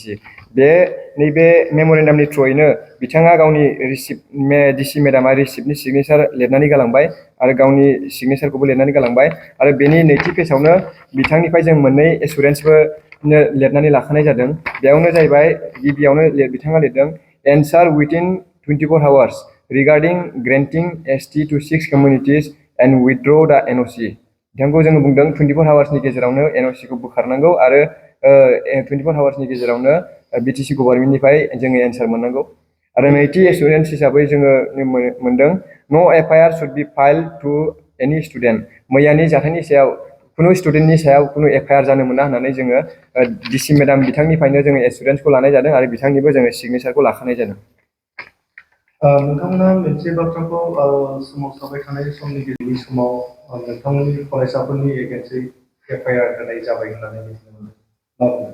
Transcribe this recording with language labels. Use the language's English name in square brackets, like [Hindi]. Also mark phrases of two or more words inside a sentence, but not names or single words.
[Bodo] नैबे मेम'रेन्डामनि थ्रुयैनो बिथाङा गावनि DC मेडामा रिसिप्टनि सिगनेसार लिरनानै गालांबाय आरो गावनि सिगनेसारखौबो लिरनानै गालांबाय आरो बेनि नैथि पेजावनो बिथांनिफ्राय जों मोननै एसुरेन्सबो लिरनानै लाखानाय जादों। बेयावनो जाहैबाय गिबियावनो बिथाङा लिरदों एन्सार [English] within 24 hours regarding granting ST to 6 communities and withdraw the NOC। [Bodo] बिथांखौ जोङो बुंदों 24 आवार्सनि गेजेरावनो NOCखौ बोखारनांगौ आरो 24 आवार्सनि गेजेरावनो BTC गभर्नमेन्टनिफ्राय जोङो एन्सार मोननांगौ। आरो नैथि एसुरेन्स हिसाबै जोङो मोनदों [English] no FIR should be filed to any student. [Bodo] मैयानि जाथायनि सायाव कुनु स्टुडेन्टनि सायाव कुनु FIR जानो मोना होननानै जोङो DC मेडाम बिथांनिफ्रायनो जोङो एसुरेन्सखौ लानाय जादों आरो बिथांनिबो जोङो सिगनेसारखौ लाखानाय जादों। नोंथांमोना मोनसे बाथ्राखौ सोमावसारबाय थानाय समनि गेजेरनि समाव नोंथांमोननि फरायसाफोरनि एगेन्स्टै FIR होनाय जाबाय होननानै मिथिनो मोनदों।